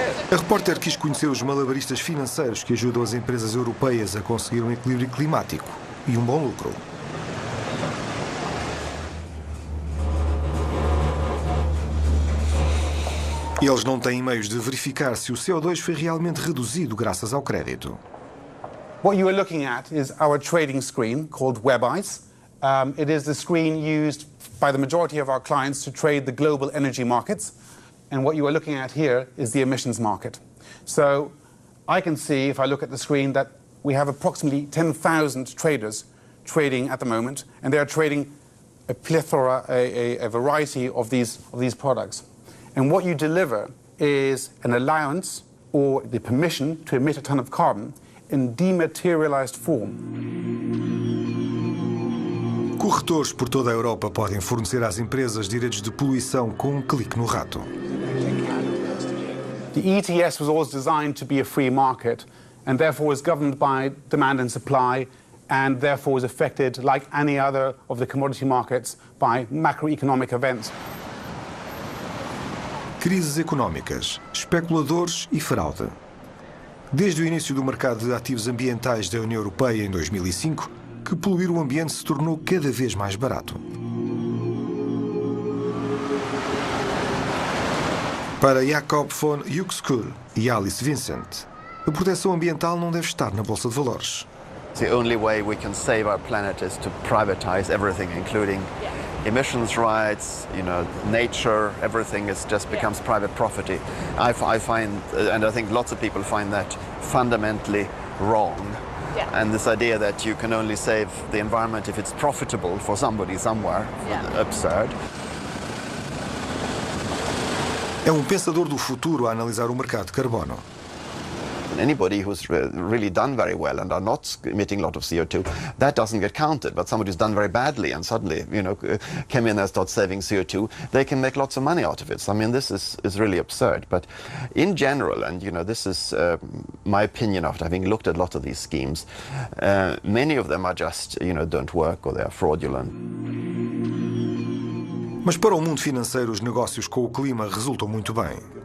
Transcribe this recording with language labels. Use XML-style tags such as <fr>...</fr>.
<pt>A repórter quis conhecer os malabaristas financeiros que ajudam as empresas europeias a conseguir um equilíbrio climático e um bom lucro. Eles não têm meios de verificar se o CO2 foi realmente reduzido graças ao crédito.</pt> <en>What you are looking at is our trading screen called WebEyes. It is the screen used by the majority of our clients to trade the global energy markets. And what you are looking at here is the emissions market. So I can see, if I look at the screen, that we have approximately 10,000 traders trading at the moment, and they are trading a plethora, a variety of these products. And what you deliver is an allowance or the permission to emit a ton of carbon in dematerialized form.</en> <pt>Corretores por toda a Europa podem fornecer às empresas direitos de poluição com um clique no rato.</pt> <en>The ETS was always designed to be a free market and therefore is governed by demand and supply and therefore is affected, like any other of the commodity markets, by macroeconomic events.</en> <pt>Crises económicas, especuladores e fraude. Desde o início do mercado de ativos ambientais da União Europeia em 2005, que poluir o ambiente se tornou cada vez mais barato. Para Jacob von Uexküll e Alice Vincent, a proteção ambiental não deve estar na Bolsa de Valores.</pt> <en>The only way we can save our planet is to privatize everything, including emissions rights, nature, everything just becomes private property. I find, and I think lots of people find that fundamentally wrong. Yeah. And this idea that you can only save the environment if it's profitable for somebody somewhere, absurd.</en> <pt>É pensador do futuro a analisar o mercado de carbono.</pt> <en>Anybody who's really done very well and are not emitting a lot of CO2, that doesn't get counted. But somebody who's done very badly and suddenly, came in and started saving CO2, they can make lots of money out of it. So, I mean, this is really absurd. But in general, and this is my opinion after having looked at a lot of these schemes, many of them are just, don't work or they are fraudulent.</en> <pt>Mas para o mundo financeiro, os negócios com o clima resultam muito bem.</pt>